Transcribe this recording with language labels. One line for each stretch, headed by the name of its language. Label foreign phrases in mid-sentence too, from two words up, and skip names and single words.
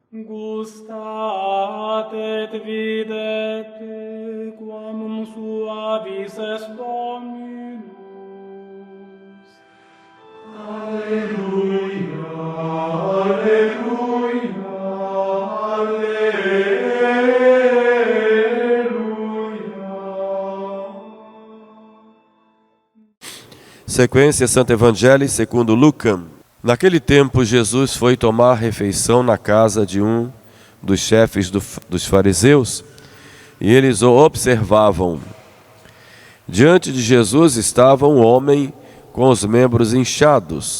Latin: Gustat et videte quam suavis est Dominus. Alleluia, alleluia, alleluia.
Portuguese: Sequência Santo Evangelho segundo Lucas. Naquele tempo, Jesus foi tomar refeição na casa de um dos chefes dos fariseus, e eles o observavam. Diante de Jesus estava um homem com os membros inchados.